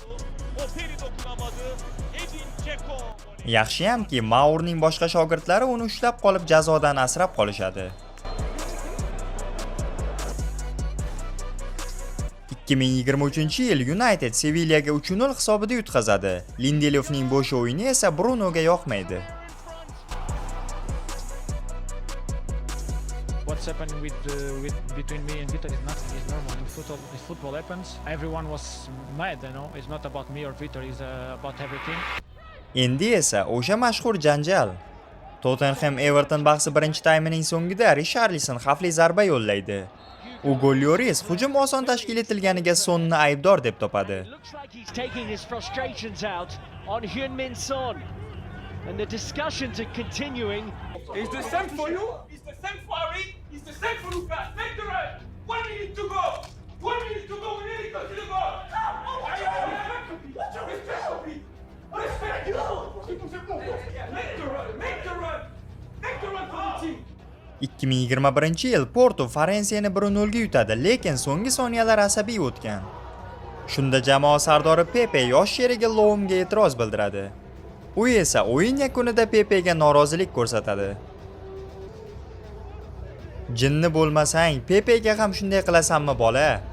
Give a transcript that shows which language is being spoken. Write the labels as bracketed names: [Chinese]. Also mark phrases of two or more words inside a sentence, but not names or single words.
[Uzbek] Yaxshiyamki, Maurning boshqa shogirdlari uni ushlab qolib jazodan asrab qolishadi. 2023-yil United Sevillaga 3-0 hisobida yutqazadi. Lindelofning bo'sh o'yini esa Brunoga yoqmaydi. [English] What's happening between me and Vitor is nothing. It's normal. If football happens, everyone was mad. It's not about me or Vitor. It's about everything. [Uzbek] Endi esa o'sha mashhur janjal. Tottenham Everton bahsi birinchi taymining so'ngida Richarlison xavfli zarba yo'llaydi. Hugo Lloris hujum oson tashkil etilganiga Sonni aybdor deb topadi. [English] And the discussions are continuing. Is the same for you? Is the same for Ari? Is the same for Lucas? Make the right. 1 minute to go. 1 minute to go. We need to go to the goal. Respect you. Make the run. Make the run. Make the run for the team. [Uzbek] 2021-yil Porto Farensiyani 1-0 ga yutadi, lekin so'nggi soniyalar asabiy o'tgan. Shunda jamoa sardori Pepe yosh sherigi Loumga e'tiroz bildiradi. U esa o'yin yakunida Pepe'ga norozilik ko'rsatadi. Jinni bo'lmasang, Pepe'ga ham shunday qilasanmi, bola?